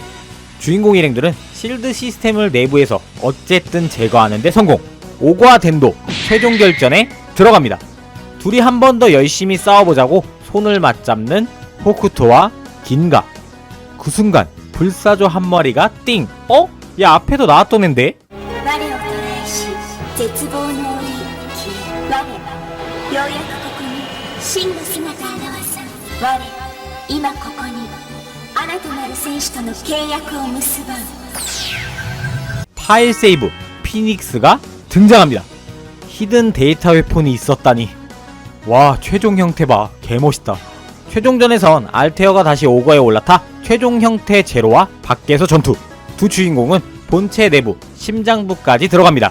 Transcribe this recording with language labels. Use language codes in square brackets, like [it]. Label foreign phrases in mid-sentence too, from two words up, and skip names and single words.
[ko] 주인공 일행들은 실드 시스템을 내부에서 어쨌든 제거하는데 성공. 오거와 덴도 최종 결전에 들어갑니다. 둘이 한 번 더 열심히 싸워보자고 손을 맞잡는 호쿠토와 긴가. 그 순간 불사조 한 마리가 띵! 어? 야, 앞에도 나왔던 앤데? [ja] 我を捕らえし絶望の檻消え我はようやくここに真の姿を現す我今ここにあなたなる戦士との契約を結ばん [ko] 파일 세이브 피닉스가 등장합니다. 히든 데이터 웨폰이 있었다니. 와, 최종 형태 봐. 개멋있다. 최종전에선 알테어가 다시 오거에 올라타 최종 형태 제로와 밖에서 전투. 두 주인공은 본체 내부, 심장부까지 들어갑니다.